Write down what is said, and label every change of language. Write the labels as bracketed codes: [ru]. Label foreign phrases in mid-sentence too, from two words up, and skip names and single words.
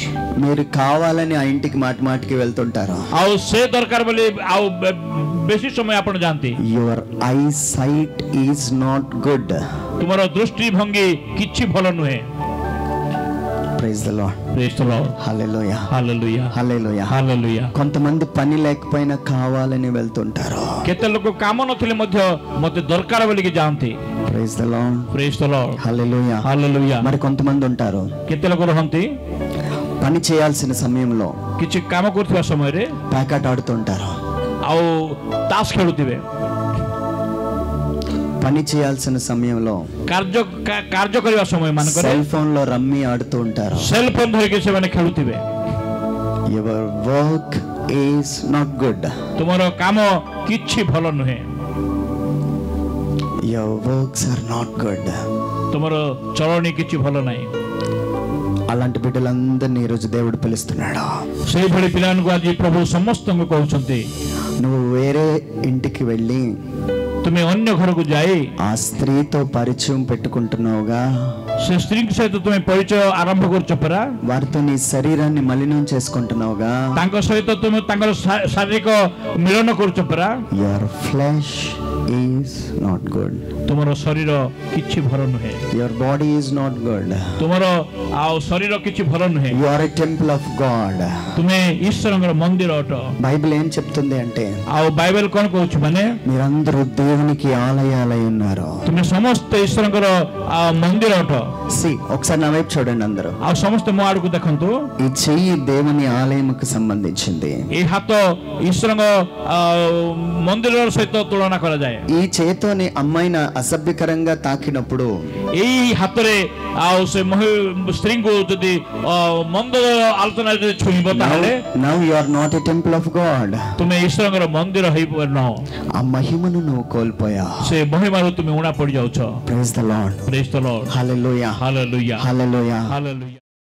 [te] మీరు కావాలని ఆ ఇంటికి మాటికి వెళ్తుంటారు. [or] ଆଉ ସେ ଦରକାର ବୋଲି ଆଉ ବେଶୀ ସମୟ ଆପଣ ଯାଆନ୍ତି. [en] your eye sight is not good. [or] ତୁମର ଦୃଷ୍ଟି ଭଙ୍ଗୀ କିଛି ଭଲ ନୁହେଁ. [en] Praise the Lord. Praise the Lord. Hallelujah. Hallelujah. Hallelujah. Hallelujah. [te] కొంతమంది పని లేకపోయినా కావాలని వెళ్తుంటారు. [or] କେତେ ଲୋକ କାମ ନଥିଲେ ମଧ୍ୟ ମୋତେ ଦରକାର ବୋଲିକି ଯାଆନ୍ତି. [en] Praise the Lord. Praise the Lord. Hallelujah. Hallelujah. [te] మరి కొంతమంది ఉంటారు, [or] କେତେ ଲୋକ ରହନ୍ତି [te] పని చేయాల్సిన సమయంలో [or] କିଛି କାମ କରୁଥିବା ସମୟରେ [te] ప్యాకెట్ ఆడుతుంటారు. [or] ଆଉ ତାସ ଖେଳୁଥିବେ. [te] పని చేయాల్సిన సమయంలో [or] କାର୍ଯ୍ୟ କରିବା ସମୟ ମାନଙ୍କରେ [te] సెల్ ఫోన్ లో రమ్మీ ఆడుతూ ఉంటారు. [or] ସେଲ୍ ଫୋନ୍ ଧରିକି ସେମାନେ ଖେଳୁଥିବେ. [en] Your work is not good. [or] ତୁମର କାମ କିଛି ଭଲ ନୁହେଁ. Your works are not good. ତୁମର ଚଳଣି କିଛି ଭଲ ନାହିଁ. [te] అలాంటి బిడ్డలందరినీ ఈరోజు దేవుడు పిలుస్తున్నాడు. [or] ସେଇଭଳି ପିଲାମାନଙ୍କୁ ଆଜି ପ୍ରଭୁ ସମସ୍ତଙ୍କୁ କହୁଛନ୍ତି, [te] నువ్వు వేరే ఇంటికి వెళ్ళి [or] ତୁମେ ଅନ୍ୟ ଘରକୁ ଯାଇ [te] ఆ స్త్రీతో పరిచయం పెట్టుకుంటున్నావుగా, [or] ସେ ସ୍ତ୍ରୀଙ୍କ ସହିତ ତୁମେ ପରିଚୟ ଆରମ୍ଭ କରୁଛ ପରା. [te] వారితో నీ శరీరాన్ని మలినం చేసుకుంటున్నావుగా, [or] ତାଙ୍କ ସହିତ ତୁମେ ତାଙ୍କର ଶାରୀରିକ ମିଳନ କରୁଛ ପରା. [en] your flesh is not good. [or] ତୁମର ଶରୀର କିଛି ଭଲ ନୁହେଁ. [en] Your body is not good. [or] ତୁମର ଆଉ ଶରୀର କିଛି ଭଲ ନୁହେଁ. [en] You are a temple of God. [or] ତୁମେ ଈଶ୍ୱରଙ୍କର ମନ୍ଦିର ଅଟ. [te] బైబిల్ ఏం చెప్తుంది అంటే, [or] ଆଉ ବାଇବେଲ କ'ଣ କହୁଛି ମାନେ [te] మీరందరూ దేవునికి ఆలయాలై ఉన్నారు. [or] ତୁମେ ସମସ୍ତେ ଈଶ୍ୱରଙ୍କର ମନ୍ଦିର ଅଟ. [te] ఒకసారి నా వైపు చూడండి అందరూ. [or] ଆଉ ସମସ୍ତେ ମୋ ଆଡକୁ ଦେଖନ୍ତୁ. [te] ఈ చెయ్యి దేవుని ఆలయముకు సంబంధించింది. [or] ଏ ହାତ ଈଶ୍ୱରଙ୍କ ମନ୍ଦିର ସହିତ ତୁଳନା କରାଯାଏ. [te] ఈ చేతోని అమ్మాయిని అసభ్యకరంగా తాకినప్పుడు, [or] ଏଇ ହାତରେ ଆଉ ସେ ସ୍ତ୍ରୀଙ୍କୁ ଯଦି ମନ୍ଦ ଆଲୋଚନା ଯଦି ଛୁଇଁବ ତାହେଲେ [en] now you are not a temple of God. [or] ତୁମେ ଈଶ୍ୱରଙ୍କର ମନ୍ଦିର ହେଇପାରୁନାହ. [te] ఆ మహిమను నువ్వు కోల్పోయా. [or] ସେ ମହିମାରୁ ତୁମେ ଉଣା ପଡି ଯାଉଛ. [en] Praise the Lord. Praise the Lord. Hallelujah. Hallelujah. Hallelujah. Hallelujah.